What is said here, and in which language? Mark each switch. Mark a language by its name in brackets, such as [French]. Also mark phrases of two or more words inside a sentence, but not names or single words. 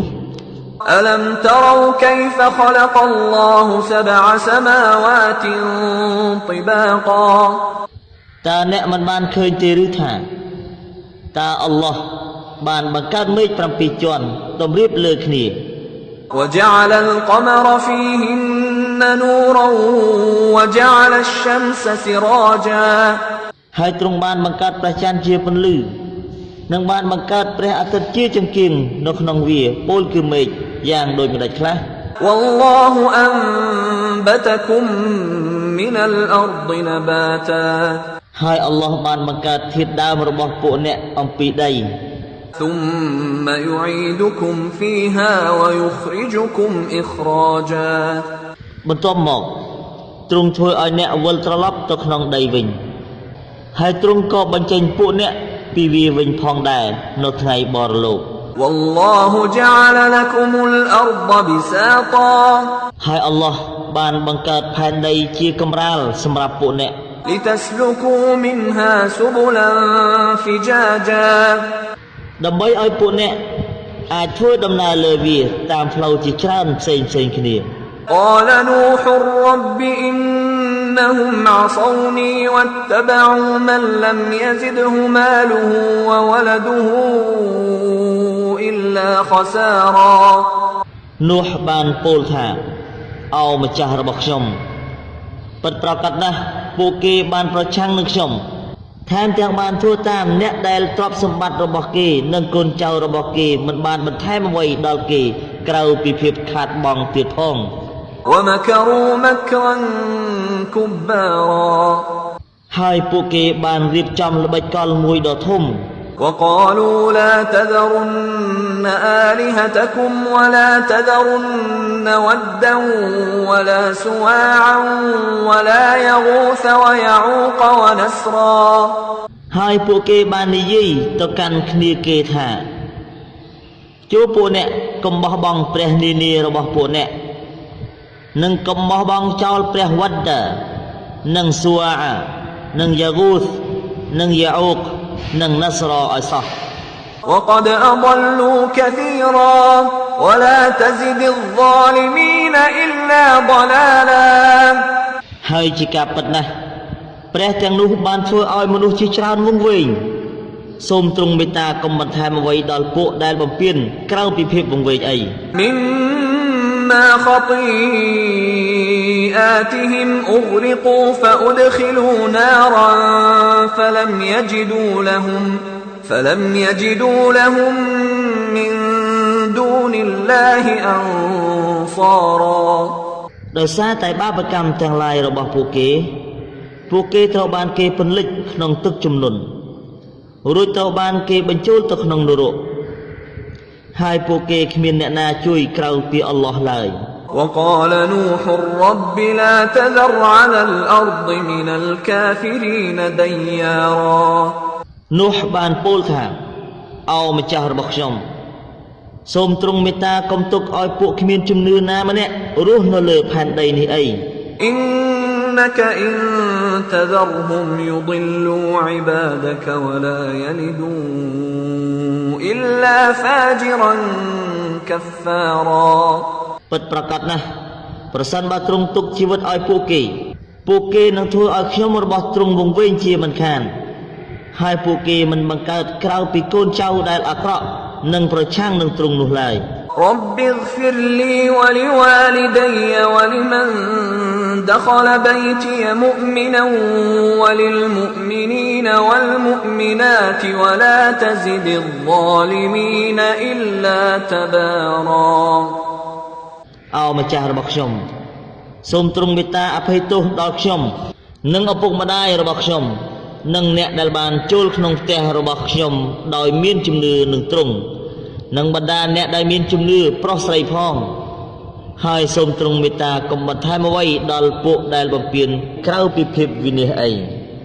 [Arabic] ألم تروا كيف خلق الله سبع سماوات طباقا [Khmer] តើអ្នកមិនបានឃើញទេឬថាតើអល់ឡោះបានបង្កើតមេឃ7ជាន់តម្រៀបលើគ្នា [Arabic] وجعل القمر فيهن نورا وجعل الشمس سراجا [Khmer] ហើយទ្រង់បានបង្កើតព្រះច័ន្ទជាពន្លឺនិងបានបង្កើតព្រះអាទិត្យជាចង្គៀងនៅក្នុងវាពោលគឺមេឃយ៉ាងដូចម្ដេចខ្លះ [Arabic] والله أنبتكم من الأرض نباتا [Khmer] ហើយអល់ឡោះបានបង្កើតធាតុដើមរបស់ពួកអ្នកអំពីដី [Arabic] ثم يعيدكم فيها ويخرجكم إخراجا [Khmer] បន្ទាប់មកទ្រង់ធ្វើឲ្យអ្នកវិលត្រឡប់ទៅក្នុងដីវិញហើយទ្រង់ក៏បញ្ចេញពួកអ្នកពីវាវិញផងដែរនៅថ្ងៃបរលោក [Arabic] والله جعل لكم الأرض بساطا [Khmer] ហើយអល់ឡោះបានបង្កើតផែនដីជាកម្រាលសម្រាប់ពួកអ្នក [Arabic] لتسلكوا منها سبلا فجاجا [Khmer] ដើម្បីឲ្យពួកអ្នកអាចធ្វើដំណើរលើវាតាមផ្លូវជាច្រើនផ្សេងគ្នា [Arabic] قال نوح رب إنهم عصوني واتبعوا من لم يزده ماله وولده إلا خسارا [Khmer] នោះបានពោលថាអោម្ចាស់របស់ខ្ញុំពិតប្រាកដណាស់ពួកគេបានប្រឆាំងនឹងខ្ញុំថែមទាំងបានធ្វើតាមអ្នកដែលទ្រព្យសម្បត្តិរបស់គេនិងកូនចៅរបស់គេមិនបានបន្ថែមអ្វីដល់គេក្រៅពីភាពខាតបង់ទៀតផង [Arabic] ومكروا مكرا كبارا [Khmer] ហើយពួកគេបានរៀបចំល្បិចកលមួយដ៏ធំ [Arabic] وقالوا لا تذرن آلهتكم ولا تذرن ودا ولا سواعا ولا يغوث ويعوق ونسرا [Khmer] ហើយពួកគេបាននិយាយទៅកាន់គ្នាគេថាជួពួកអ្នកកុំបោះបង់ព្រះនានារបស់ពួកអ្នកនិងកុំបោះបង់ចោលព្រះវត្តនិងស៊ូអានិងយ៉ាហ្គូសនិងយ៉ាអ៊ូកនិងណាសរឲ្យសោះ [Arabic] وقد أضلوا كثيرا ولا تزد الظالمين إلا ضلالا [Khmer] ហើយជាការពិតណាស់ព្រះទាំងនោះបានធ្វើឲ្យមនុស្សជាច្រើនវង្វេងសូមទ្រង់មេត្តាកុំបន្ថែមអ្វីដល់ពួកដែលបំពានក្រៅពីភាពវង្វេងអី [Arabic] مما خطيئاتهم أغرقوا فأدخلوا نارا فلم يجدوا لهم من دون الله أنصارا [Khmer] ដោយសារតែបាបកម្មទាំងឡាយរបស់ពួកគេត្រូវបានគេពន្លិចក្នុងទឹកជំនន់រួចត្រូវបានគេបញ្ចូលទៅក្នុងនរកហើយពួកគេគ្មានអ្នកណាជួយក្រៅពីអល់ឡោះឡើយ [Arabic] وقال نوح رب لا تذر على الأرض من الكافرين ديارا [Khmer] នោះបានពោលថាអោម្ចាស់របស់ខ្ញុំសូមទ្រង់មេត្តាកុំទុកឲ្យពួកគ្មានជំនឿណាម្នាក់រស់នៅលើផែនដីនេះអី [Arabic] إنك إن تذرهم يضلوا عبادك ولا يلدوا إلا فاجرا كفارا [Khmer] ពិតប្រាកដណាស់ប្រសិនបើទ្រង់ទុកជីវិតឲ្យពួកគេនឹងធ្វើឲ្យខ្ញុំរបស់ទ្រង់វង្វេងជាមិនខានហើយពួកគេមិនបង្កើតក្រៅពីកូនចៅដែលអាក្រក់និងប្រឆាំងនឹងទ្រង់នោះឡើយ [Arabic] رب اغفر لي ولوالدي ولمن دخل بيتي مؤمنا وللمؤمنين والمؤمنات ولا تزد الظالمين إلا تبارا [Khmer] អោម្ចាស់របស់ខ្ញុំសូមទ្រង់មេត្តាអភ័យទោសដល់ខ្ញុំនិងឪពុកម្ដាយរបស់ខ្ញុំនិងអ្នកដែលបានចូលក្នុងផ្ទះរបស់ខ្ញុំដោយមានជំនឿនឹងទ្រង់និងបណ្ដាអ្នកដែលមានជំនឿប្រុសស្រីផងហើយសូមទ្រង់មេត្តាកុំបន្ថែមអ្វីដល់ពួកដែលបំពានក្រៅពីភាពវិន័យអី